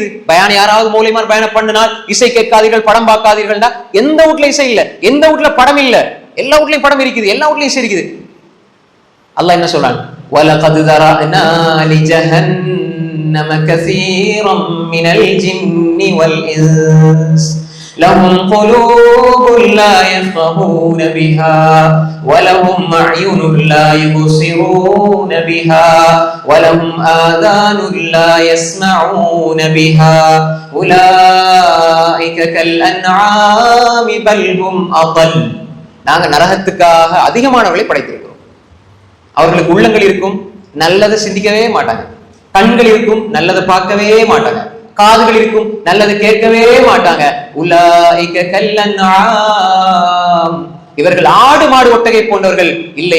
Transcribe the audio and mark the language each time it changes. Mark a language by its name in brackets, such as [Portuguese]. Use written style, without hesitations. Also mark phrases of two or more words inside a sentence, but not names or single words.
[Tamil] பயான் யாராவது மௌலியமா பயணம் பண்ணினால் இசை கேட்காதீர்கள், படம் பார்க்காதீர்கள். எந்த வீட்ல இசை இல்ல, எந்த வீட்ல படம் இல்ல, எல்லா வீட்லயும் படம் இருக்குது, எல்லா வீட்லயும் இசை இருக்குது. அல்லாஹ் என்ன சொல்றான்? [Arabic] ولقد ذرأنا لجهنم كثيرا من الجن والإنس لهم قلوب لا يفقهون بها ولهم أعين لا يبصرون بها ولهم آذان لا يسمعون بها أولئك كالأنعام بل هم أضل. [Tamil] நாங்க நரகத்துக்காக அதிகமானவர்களை படைத்திருக்கிறோம். அவர்களுக்கு உள்ளங்கள் இருக்கும், நல்லதை சிந்திக்கவே மாட்டாங்க. கண்கள் இருக்கும், நல்லதை பார்க்கவே மாட்டாங்க. காதுகள் இருக்கும், நல்லது கேட்கவே மாட்டாங்க. [Arabic] أولئك كالأنعام, [Tamil] இவர்கள் ஆடு மாடு ஒட்டகை போன்றவர்கள் இல்லை.